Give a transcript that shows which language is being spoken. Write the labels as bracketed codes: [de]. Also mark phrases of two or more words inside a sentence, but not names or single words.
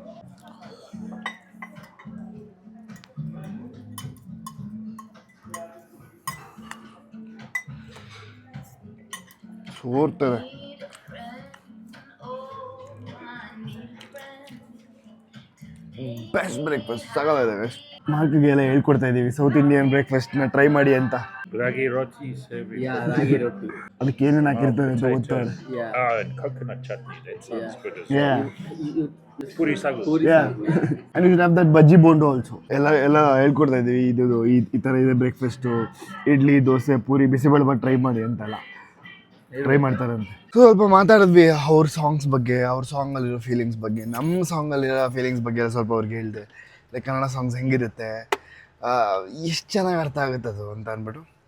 [kn] ಸೋರ್ತದೆ. [en] best breakfast [kn] ಸಾಕಾಗಿದೆ ಗೈಸ್. ಮಾರ್ಕ್ಗೆಲ್ಲ ಹೇಳ್ಕೊಡ್ತಾ ಇದ್ದೀವಿ [en] South Indian breakfastna try [kn] ಮಾಡಿ ಅಂತ. [en] Ragi roti savory. Yeah, ragi roti. [kn] ಅದಕ್ಕೆ ಏನೇನು ಹಾಕಿರ್ತಾರೆ ಅಂತ ಗೊತ್ತಾಗ. [en] Yeah. And coconut chutney. That sounds good as Yeah. well. Puri sagu. Yeah. And you have that bhaji bondo also. [kn] ಎಲ್ಲ ಹೇಳ್ಕೊಡ್ತಾ ಇದ್ದೀವಿ. ಇದು ಈ ಥರ ಇದೆ ಬ್ರೇಕ್ಫಾಸ್ಟು. ಇಡ್ಲಿ, ದೋಸೆ, ಪೂರಿ, ಬಿಸಿಬೇಳೆ ಟ್ರೈ ಮಾಡಿ ಅಂತೆಲ್ಲ ಟ್ರೈ ಮಾಡ್ತಾರಂತೆ. ಸ್ವಲ್ಪ ಮಾತಾಡಿದ್ವಿ ಅವ್ರ ಸಾಂಗ್ಸ್ ಬಗ್ಗೆ, ಅವ್ರ ಸಾಂಗಲ್ಲಿರೋ ಫೀಲಿಂಗ್ಸ್ ಬಗ್ಗೆ, ನಮ್ಮ ಸಾಂಗಲ್ಲಿರೋ ಫೀಲಿಂಗ್ಸ್ ಬಗ್ಗೆ ಸ್ವಲ್ಪ ಅವ್ರಿಗೆ ಹೇಳಿದೆ. [en] like Kannada songs [kn] ಹೆಂಗಿರುತ್ತೆ, ಎಷ್ಟು ಚೆನ್ನಾಗಿ ಅರ್ಥ ಆಗುತ್ತೆ ಅದು ಅಂತ ಅಂದ್ಬಿಟ್ಟು.